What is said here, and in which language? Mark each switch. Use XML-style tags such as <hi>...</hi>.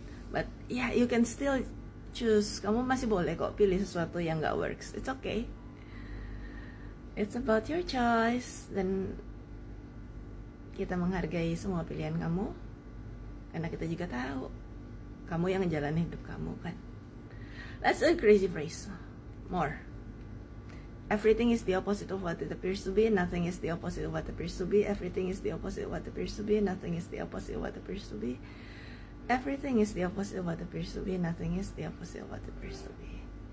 <en>But yeah, you can still choose.</en> <id>Kamu masih boleh kok pilih sesuatu yang gak works.</id> <en>It's okay, it's about your choice.</en> <id>Dan kita menghargai semua pilihan kamu, karena kita juga tahu kamu yang ngejalanin hidup kamu kan.</id> <en>That's a crazy phrase. More. Everything is the opposite of what it appears to be. Nothing is the opposite of what appears to be. Everything is the opposite of what appears to be. Nothing is the opposite of what appears to be. Everything is the opposite of what appears to be. Nothing is the opposite of what appears to be.</en>